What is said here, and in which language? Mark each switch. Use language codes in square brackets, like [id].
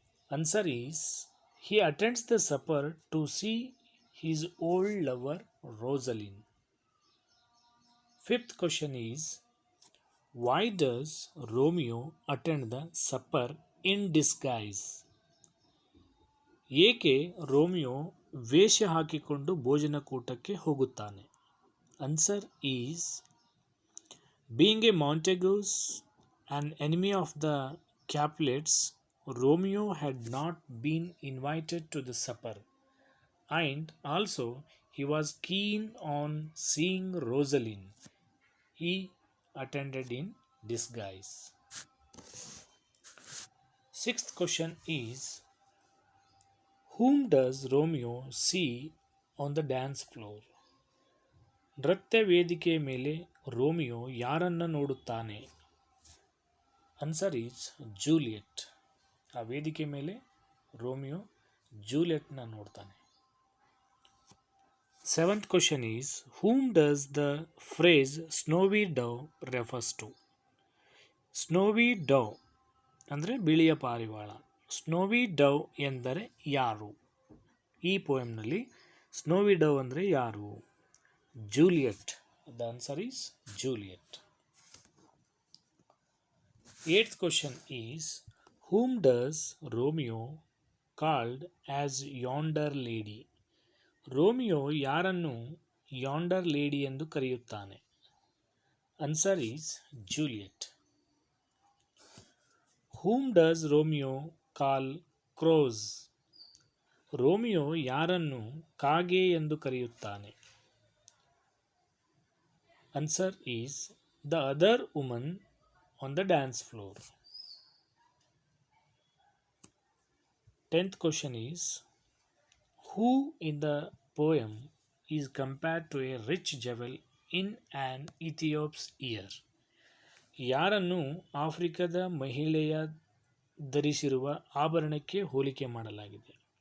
[en] Answer is he attends the supper to see his old lover Rosaline. Fifth question is why does Romeo attend the supper in disguise? [kn] ಏಕೆ Romeo ವೇಷ ಹಾಕಿಕೊಂಡು ಭೋಜನಕೂಟಕ್ಕೆ ಹೋಗುತ್ತಾನೆ? [en] Answer is being a Montagues, an enemy of the Capulets, Romeo had not been invited to the supper, and also he was keen on seeing Rosaline. He attended in disguise. Sixth question is whom does Romeo see on the dance floor? [kn] ನೃತ್ಯ ವೇದಿಕೆಯ ಮೇಲೆ Romeo ಯಾರನ್ನು ನೋಡುತ್ತಾನೆ? [en] answer is [kn] Juliet. ಆ ವೇದಿಕೆ ಮೇಲೆ Romeo ಜೂಲಿಯಟ್ನ ನೋಡ್ತಾನೆ. [en] Seventh question is whom does the phrase snowy dove refers to. [kn] ಸ್ನೋವಿ ಡವ್ ಅಂದರೆ ಬಿಳಿಯ ಪಾರಿವಾಳ. ಸ್ನೋವಿ ಡವ್ ಎಂದರೆ ಯಾರು? ಈ ಪೋಯಮ್ನಲ್ಲಿ ಸ್ನೋವಿ ಡವ್ ಅಂದರೆ ಯಾರು? Juliet. [en] The answer is Juliet. Eighth question is whom does Romeo called as yonder lady? [kn] Romeo ಯಾರನ್ನು ಯಾಂಡರ್ ಲೇಡಿ ಎಂದು ಕರೆಯುತ್ತಾನೆ? [en] Answer is Juliet. whom does Romeo call crows? [kn] Romeo ಯಾರನ್ನು ಕಾಗೆ ಎಂದು ಕರೆಯುತ್ತಾನೆ? [en] Answer is the other woman on the dance floor. 10th question is, who in the poem is compared to a rich jewel in an Ethiopia's ear? [kn] ಯಾರನ್ನು ಆಫ್ರಿಕಾದ ಮಹಿಳೆಯ ಧರಿಸಿರುವ ಆಭರಣಕ್ಕೆ ಹೋಲಿಕೆ ಮಾಡಲಾಗಿದೆ?